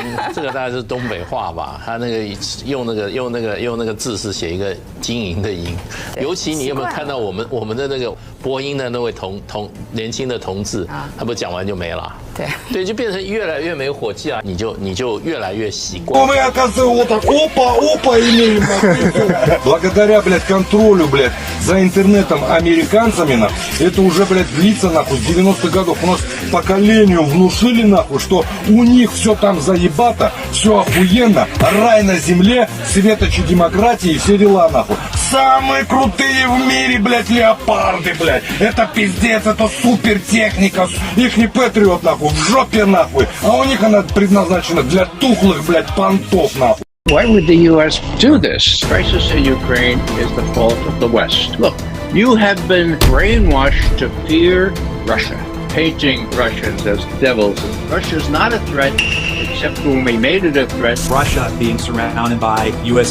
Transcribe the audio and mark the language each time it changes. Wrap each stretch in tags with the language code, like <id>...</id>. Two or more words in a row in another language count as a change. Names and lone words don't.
<zh>这个大概是东北话吧？他那个用那个字是写一个经营的营。尤其你有没有看到我们的那个播音的那位年轻的同志，他不讲完就没了。对，就变成越来越没火气啊！你就越来越习惯。</zh> <ru>Мы, оказывается, вот так опа, имеем. Благодаря, блядь, контролю, блядь, за интернетом американцами, нахуй, это уже, блядь, длится, нахуй, с 90-х годов. У нас поколению внушили, нахуй, что у них все там заебато, все охуенно, рай на земле, светочи демократии и все дела, нахуй. Самые крутые в мире, блядь, леопарды, блядь. Это пиздец, это супер техника. Ихний Патриот, нахуй, в жопе, нахуй. А у них она предназначена для тухлых, блядь, понтов, нахуй.</ru> <en>Why would the U.S. do this? The crisis in Ukraine is the fault of the West. Look, you have been brainwashed to fear Russia, painting Russians as devils. Russia's not a threat, except when we made it a threat. Russia being surrounded by U.S.</en>